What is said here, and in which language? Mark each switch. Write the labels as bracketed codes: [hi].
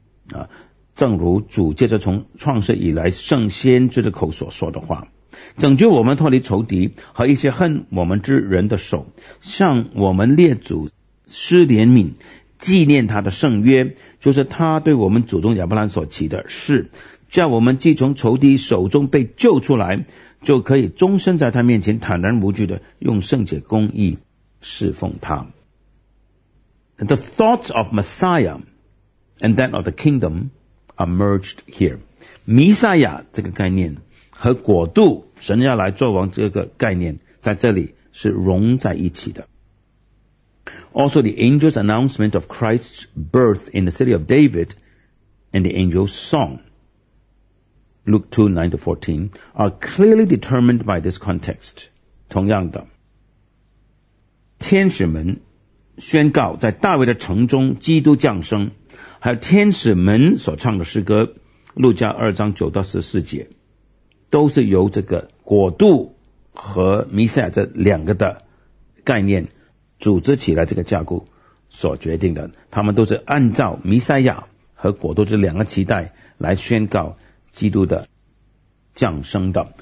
[zh] 啊，正如主借着从创世以来圣先知的口所说的话，拯救我们脱离仇敌和一些恨我们之人的手，向我们列祖施怜悯，纪念他的圣约，就是他对我们祖宗亚伯兰所起的誓，叫我们既从仇敌手中被救出来，就可以终身在他面前坦然无惧的用圣洁公义侍奉他。 [en] The thoughts of Messiah and that of the kingdom are merged here. [zh] 弥赛亚这个概念和国度神要来做王这个概念在这里是融在一起的。 [en] Also, the angel's announcement of Christ's birth in the city of David and the angel's song, Luke 2:9-14, are clearly determined by this context. [zh] 同样的，天使们宣告在大卫的城中基督降生，还有天使们所唱的诗歌，路加2:9-14，都是由这个国度和弥赛亚这两个的概念组织起来这个架构所决定的，他们都是按照弥赛亚和国度这两个期待来宣告基督的降生的。